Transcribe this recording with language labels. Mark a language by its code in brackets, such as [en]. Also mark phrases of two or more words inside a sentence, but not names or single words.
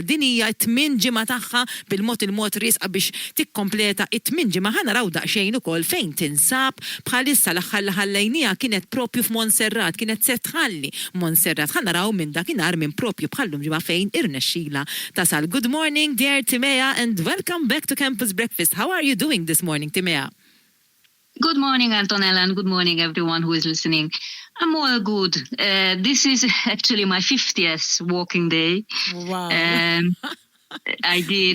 [mt] Din hija t-tmien ġimgħa tagħha bil-mod risqa biex tikkompleta it-tmien ġimgħa. Ħa naraw daqsxejn ukoll fejn tinsab bħalissa l-aħħar li ħallejnija kienet propju f'Montserrat, kienet se tħalli Montserrat. Ħa naraw minn dakinhar minn propju bħallum ġimgħa fejn irnexxila tasal. [en] Good morning, dear Timea, and welcome back to Campus Breakfast. How are you doing this morning, Timea? Good morning, Antonella, and good morning, everyone who is listening. I'm all good. This is actually my 50th walking day. Wow. I did